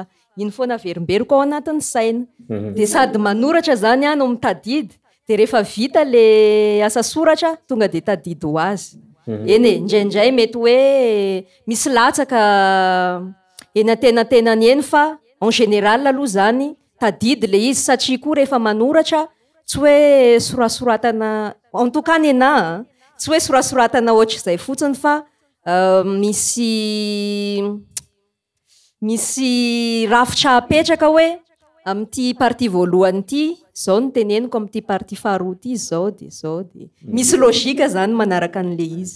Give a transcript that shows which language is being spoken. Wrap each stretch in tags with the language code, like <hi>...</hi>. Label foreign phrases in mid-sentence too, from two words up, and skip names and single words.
<mg>iny foana verimberiko ao anatin'ny saina de sady manoratra zany no mitadidy de rehefa vita le asa soratra tonga de tadidy ho azy eny indraindray mety hoe misy latsaka eny atenatenany eny fa</mg> <fr>en général</fr> <mg>aloha zany tadidy le izy satria koa rehefa manoratra tsy hoe sorasoratana</mg> <fr>en tout cas</fr> <mg>nena tsy hoe sorasoratana ohatry zay fotsiny fa misy rafitra apetraka hoe amty partie voalohany ty zao no teneniko amty partie faharoa ty zao de misy logika zany manaraka an'le izy</mg>